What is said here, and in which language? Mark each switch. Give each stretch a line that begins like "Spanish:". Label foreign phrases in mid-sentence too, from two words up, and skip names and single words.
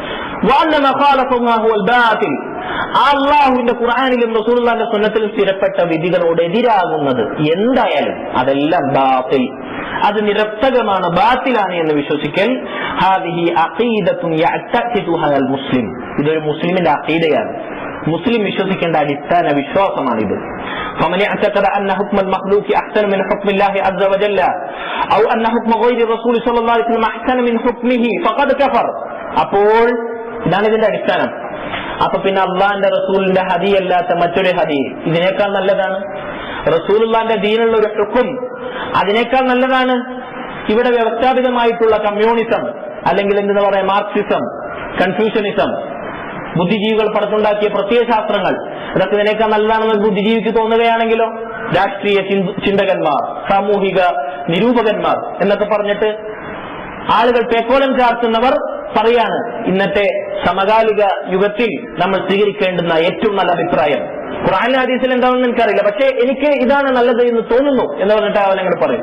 Malayalam: അള്ളാഹുവിന്റെ ഖുർആനിലും റസൂലുള്ളാഹിന്റെ സുന്നത്തിലും സ്ഥിരപ്പെട്ട വിധികളോട് എതിരാകുന്നത് എന്തായാലും അതെല്ലാം ബാത്തിൽ, അത് നിരർത്ഥകമാണ്, ബാത്തിലാണ് എന്ന് വിശ്വസിക്കൽ.
Arabic: هذه عقيدة يعتقدها المسلم,
Malayalam: ഇതൊരു മുസ്ലിമിന്റെ അഖീദയാണ്, മുസ്ലിം വിശ്വസിക്കേണ്ട അടിസ്ഥാന വിശ്വാസമാണിത്.
Arabic: فمن اعتقد ان حكم المخلوق احسن من حكم الله عز وجل او ان حكم غير الرسول صلى الله عليه وسلم احسن من حكمه فقد كفر.
Malayalam: അപ്പോൾ ഇതാണ് ഇതിന്റെ അടിസ്ഥാനം. അപ്പൊ പിന്നെ അള്ളാന്റെ റസൂലിന്റെ ഹദി അല്ലാത്ത മറ്റൊരു ഹദി ഇതിനേക്കാൾ നല്ലതാണ്, റസൂലുള്ളാന്റെ ദീനുള്ള ഒരു ഹുക്ം അതിനേക്കാൾ നല്ലതാണ്, ഇവിടെ വ്യവസ്ഥാപിതമായിട്ടുള്ള കമ്മ്യൂണിസം അല്ലെങ്കിൽ എന്തെന്ന് പറയാ മാർക്സിസം, കൺഫ്യൂഷനിസം, ബുദ്ധിജീവികൾ പടത്തുണ്ടാക്കിയ പ്രത്യയശാസ്ത്രങ്ങൾ, ഇതൊക്കെ ഇതിനേക്കാൾ നല്ലതാണെന്ന് ബുദ്ധിജീവിക്ക് തോന്നുകയാണെങ്കിലോ, രാഷ്ട്രീയ ചിന്തകന്മാർ, സാമൂഹിക നിരൂപകന്മാർ എന്നൊക്കെ പറഞ്ഞിട്ട് ആളുകൾ പേക്കോലം ചാർത്തുന്നവർ പറയാണ് ഇന്നത്തെ സമകാലിക യുഗത്തിൽ നമ്മൾ സ്വീകരിക്കേണ്ടുന്ന ഏറ്റവും നല്ല അഭിപ്രായം ഖുർആനിലും ഹദീസിലും എന്താണെന്ന് എനിക്കറിയില്ല, പക്ഷേ എനിക്ക് ഇതാണ് നല്ലത് എന്ന് തോന്നുന്നു എന്ന് പറഞ്ഞിട്ട് അവൻ അങ്ങനെ പറയും.